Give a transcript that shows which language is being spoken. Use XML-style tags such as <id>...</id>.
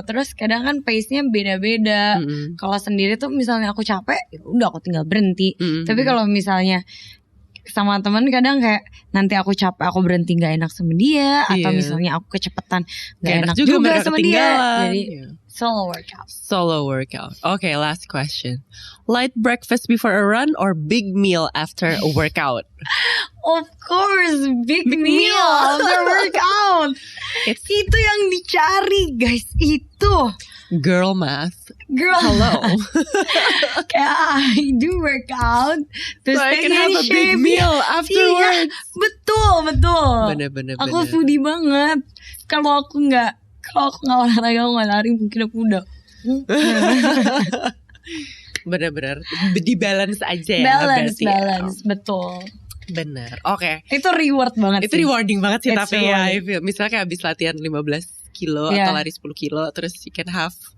<id>Terus kadang kan pace-nya beda-beda. Kalau sendiri tuh misalnya aku capek, ya udah aku tinggal berhenti. Tapi kalau misalnya sama teman kadang kayak nanti aku capek aku berhenti nggak enak sama dia, atau misalnya aku kecepatan nggak enak juga sama dia. Jadi solo workout.</id> <en>Okay, last question. Light breakfast before a run or big meal after a workout? Of course, big meal after workout.</en> <id>Itu yang dicari guys, itu</id> <en>girl math. Hello.</en> <id>Kayak</id> <en>I do workout to so stay I can have a big meal afterwards.</en> <id>Betul. Bener. Aku foodie banget. Kalau aku nggak olahraga, nggak lari, mungkin aku udah. Bener. Di balance aja ya. Balance, betul. Bener. Oke. Itu reward banget. Itu rewarding banget sih. Tapi ya, misalnya kayak habis latihan 15 kilo atau lari 10 kilo, terus</id> <en>you can have</en>